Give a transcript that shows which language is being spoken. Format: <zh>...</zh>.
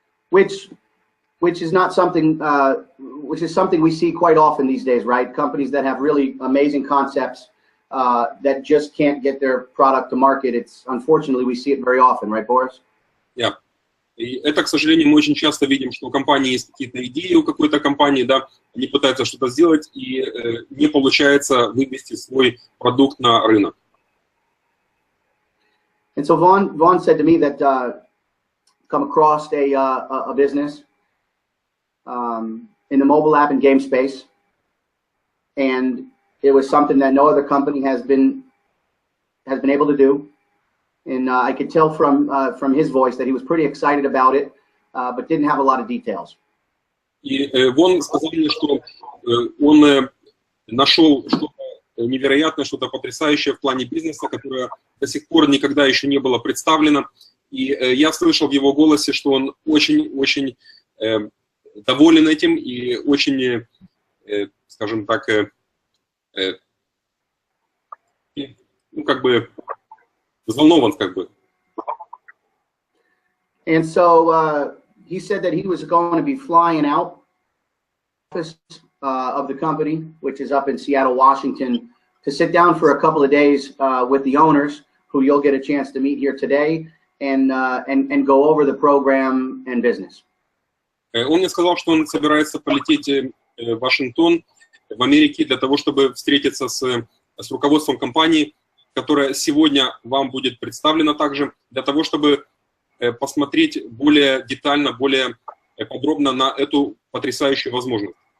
<en>Which is not something, which is something we see quite often these days, right? Companies that have really amazing concepts that just can't get their product to market. It's unfortunately we see it very often, right, Boris? Yeah.</en> <ru>И это, к сожалению, мы очень часто видим, что у компании есть какие-то идеи, у какой-то компании, да, они пытаются что-то сделать, и не получается вывести свой продукт на рынок.</ru> <en>And so Vaughn said to me that come across a business in the mobile app and game space, and it was something that no other company has been able to do. And I could tell from his voice that he was pretty excited about it, but didn't have a lot of details.</en> <ru>И Вон сказал мне, что он нашел что-то невероятное, что-то потрясающее в плане бизнеса, которое до сих пор никогда еще не было представлено. И я слышал в его голосе, что он очень-очень доволен этим и очень, скажем так, ну, как бы, взволнован, как бы.</ru> <en>And so he said that he was going to be flying out of the company, which is up in Seattle, Washington, to sit down for a couple of days with the owners, who you'll get a chance to meet here today, and go over the program and business.</en> <ru>Он мне сказал, что он собирается полететь в Вашингтон, в Америке, для того, чтобы встретиться с руководством компании, которая сегодня вам будет представлена также, для того, чтобы посмотреть более детально, более подробно на эту потрясающую возможность.</ru>